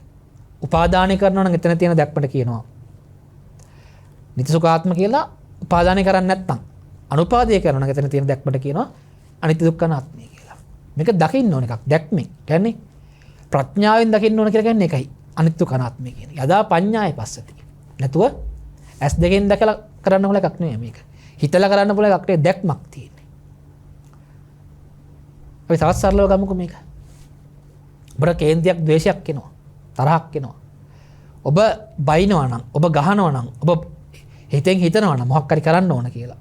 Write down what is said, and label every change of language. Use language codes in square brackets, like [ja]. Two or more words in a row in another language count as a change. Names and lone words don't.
[si] උපාදානය කරනවා නම් එතන තියෙන දැක්මට කියනවා නිත්‍ය සුඛාත්ම කියලා. උපාදානය කරන්නේ නැත්නම් අනුපාදේ කරනවා නම් එතන තියෙන දැක්මට කියනවා අනිත්‍ය දුක්ඛ අනාත්මය කියලා. මේක දකින්න ඕන එකක්. දැක්මෙන් කියන්නේ ප්‍රඥාවෙන් දකින්න ඕන කියලා කියන්නේ ඒකයි. අනිත්‍ය දුක්ඛ අනාත්මය කියන්නේ. [pi] යදා පඤ්ඤාය පස්සති. [si] නැතුව S2 දැකලා කරන්න පුළුවන් එකක් නෙවෙයි මේක. හිතලා කරන්න පුළුවන් එකක් නෙවෙයි දැක්මක් තියෙන්නේ. අපි තවත් සරලව ගමුකෝ මේක. ඔබට කේන්තියක් ද්වේෂයක් එනවා. තරහක් එනවා. ඔබ බයිනවා නම්, ඔබ ගහනවා නම්, ඔබ හිතෙන් හිතනවා නම් මොකක් හරි කරන්න ඕන කියලා.